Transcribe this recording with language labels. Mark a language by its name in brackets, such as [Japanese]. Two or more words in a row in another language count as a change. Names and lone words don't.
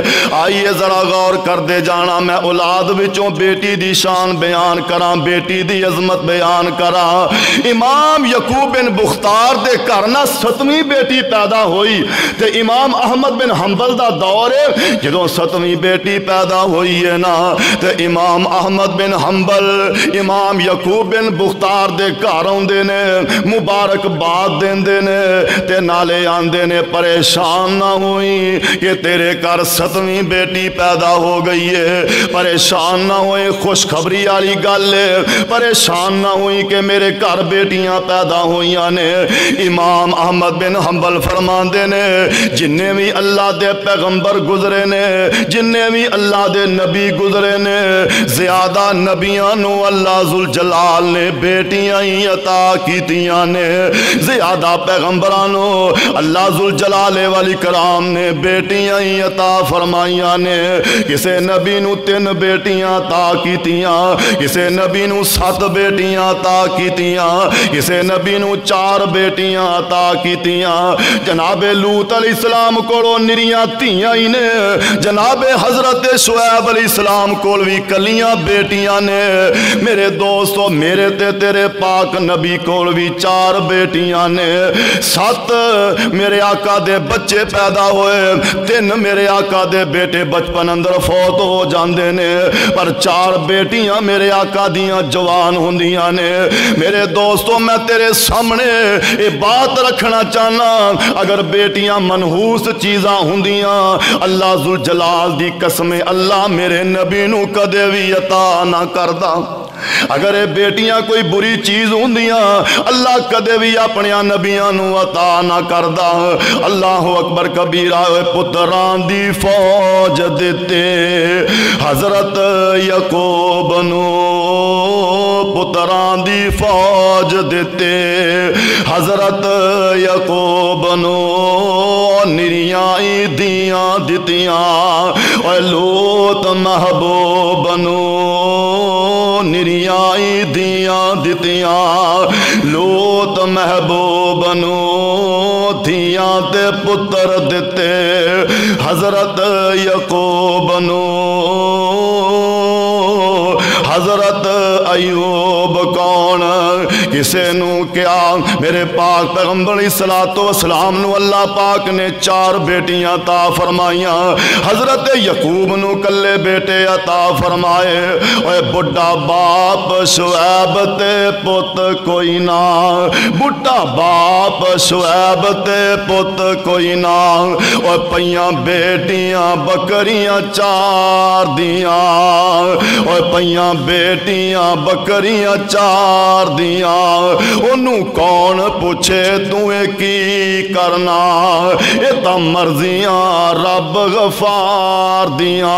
[Punjabi] آئیے ذرا غور کر دے جانا، میں اولاد وچوں بیٹی دی شان بیان کراں، بیٹی دی عظمت بیان کراں۔ امام یعقوب بن بختار دے گھر نہ 7ویں بیٹی پیدا ہوئی تے امام احمد بن حنبل دا دور ہے، جدوں 7ویں بیٹی پیدا ہوئی ہے نا تے امام احمد بن حنبل امام یعقوب بن بختار دے گھر آندے نے، مبارک باد دیندے نے تے نالے آندے نے پریشان نہ ہوئی کہ تیرے گھر 7ویں بیٹی پیدا ہو گئی ہے، پریشان نہ ہوئی، خوشخبری والی گل ہے، پریشان نہ ہوئی کہ میرے گھر بیٹیاں پیدا ہوئیاں نے۔ امام احمد بن حنبل فرماندے نے جننے بھی اللہ دے پیغمبر گزرے نے، جننے بھی اللہ دے نبی گزرے نے، زیادہ نبیاں نو اللہ ذوالجلال نے بیٹیاں ہی عطا کیتیاں نے، زیادہ پیغمبرانو اللہ ذوالجلال والاکرام نے بیٹیاں ہی عطا فرمائیاں نے۔ کسے نبی نو 3 بیٹیاں عطا کیتیاں، کسے نبی نو 7 بیٹیاں عطا کیتیاں، کسے نبی نو 4 بیٹیاں عطا کیتیاں۔ جناب لوط علیہ السلام کولو نریاں تھیاں ہی نے، جناب حضرت شعیب علیہ السلام کول بھی کلیاں بیٹیاں نے۔ میرے دوستو میرے تے تیرے پاک نبی کول بھی 4 بیٹیاں نے، 7 میرے آقا دے بچے پیدا ہوئے، 3 میرے آقا دے بیٹے بچپن اندر فوت ہو جاندے نے، پر 4 بیٹیاں میرے آقا دیاں جوان ہوندیاں نے۔ میرے دوستو میں تیرے سامنے یہ بات رکھنا چاہنا، اگر بیٹیاں منحوس چیزاں ہوندیاں اللہ ذوالجلال دی قسم اللہ میرے نبی نو کدے بھی عطا نہ کردا۔ اگر یہ بیٹیاں کوئی بری چیز ہوندیاں اللہ کدے بھی اپنے نبیاں نو عطا نہ کردا۔ اللہ اکبر کبیرہ، پتران دی فوج دیتے حضرت یعقوب نو، پتران دی فوج دیتے حضرت یعقوب نو، نریاں دیاں دتیاں اے لوط محبوب نو، نریاں دیاں دتیاں لوط محبوب نو، دھیاں تے پتر دتے حضرت یعقوب نو۔ حضرت ایوب کون کسے نو کیا؟ میرے پاک پیغمبر علیہ السلام نو اللہ پاک نے 4 بیٹیاں عطا فرمائیاں، حضرت یعقوب نو کلے بیٹے عطا فرمائے۔ اے بڑھا باپ شعیب تے پت کوئی نہ، بڑھا باپ شعیب تے پت کوئی نہ، اے پیاں بیٹیاں بکریاں 4 دیاں، اے پیاں بیٹیاں بکریاں 4 دیاں، انہوں کون پوچھے توے کی کرنا، یہ تا مرضیاں رب غفار دیاں۔